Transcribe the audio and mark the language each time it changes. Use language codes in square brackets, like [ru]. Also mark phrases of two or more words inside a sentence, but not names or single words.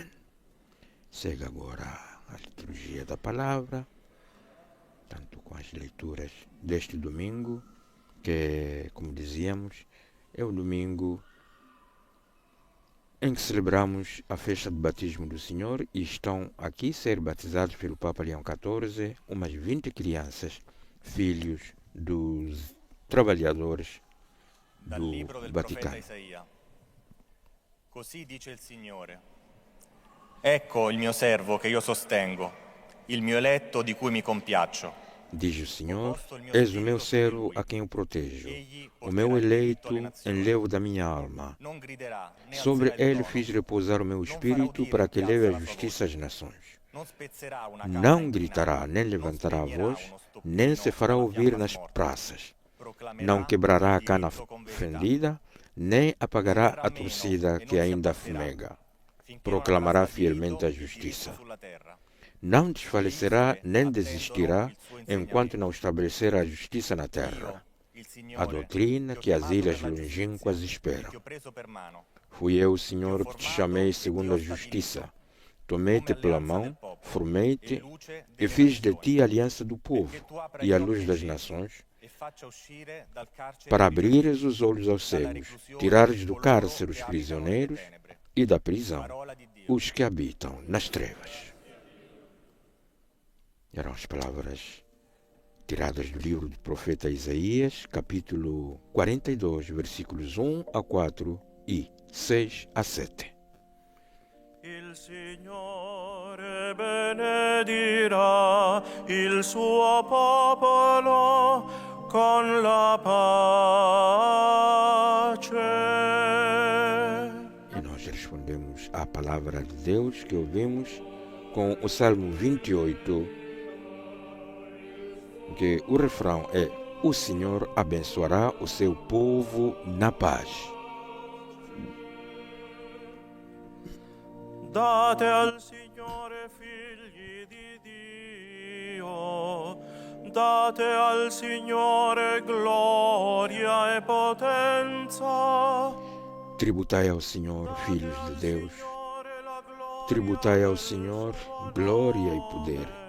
[pt] Segue agora a liturgia da palavra, tanto com as leituras deste domingo, que, como dizíamos, é o domingo em que celebramos a festa do batismo do Senhor e estão aqui a ser batizados pelo Papa Leão XIV umas 20 crianças, filhos dos trabalhadores [it] Dal [pt] do [it] libro del profeta Vaticano. Isaia. Così dice il Signore. Ecco il mio servo che io sostengo, il mio eletto di cui mi compiaccio. [pt] Diz o Senhor, és o meu servo a quem eu protejo, o meu eleito, enlevo da minha alma. [it] Non griderà, né [pt] Sobre [it] alzerà il [pt] ele [it] tono, [pt] fiz repousar o meu espírito para que leve a justiça às nações. [it] non spezzerà una capra [pt] Não [it] inclinata, [pt] gritará, nem [it] non [pt] levantará a [it] spegnerà [pt] voz, [it] uno stoppino [pt] nem se fará [it] alla [pt] ouvir [it] fiamma [pt] nas [it] smorta. [pt] praças. [it] Proclamerà [pt] Não quebrará a [it] il [pt] cana [it] diritto con verità. [pt] fendida, nem apagará [it] Verrà a meno [pt] torcida [it] e [pt] que [it] non si [pt] ainda [it] abbatterà, [pt] fumega. [it] finché [pt] Proclamará [it] non avrà [pt] fielmente a [it] stabilito il [pt] justiça. [it] diritto sulla terra. [pt] Não desfalecerá nem desistirá enquanto não estabelecer a justiça na terra. [it] Il Signore, [pt] A doutrina [it] ti ho [pt] que as [it] chiamato [pt] ilhas [it] per la [pt] longínquas [it] giustizia, [pt] esperam. [it] ti ho preso per mano. [pt] Fui eu, Senhor, que te chamei segundo a justiça. Tomei-te pela mão, formei-te e fiz de ti a aliança do povo e a luz das nações, [it] E faccia uscire dal carcere [pt] para [it] i [pt] abrires os olhos aos cegos, tirares do cárcere os prisioneiros e da prisão [it] parola di Dio. [pt] os que habitam nas trevas. Eram as palavras tiradas do livro do profeta Isaías, capítulo 42, versículos 1 a 4 e 6 a 7. [it] Il Signore benedirà il suo popolo con la pace. [pt] E nós respondemos à palavra de Deus que ouvimos com o Salmo 28, que o refrão é: o Senhor abençoará o seu povo na paz. [it] Date al Signore figli di Dio, date al Signore gloria e potenza. [pt] Tributai ao Senhor, filhos de Deus, tributai ao Senhor glória e poder.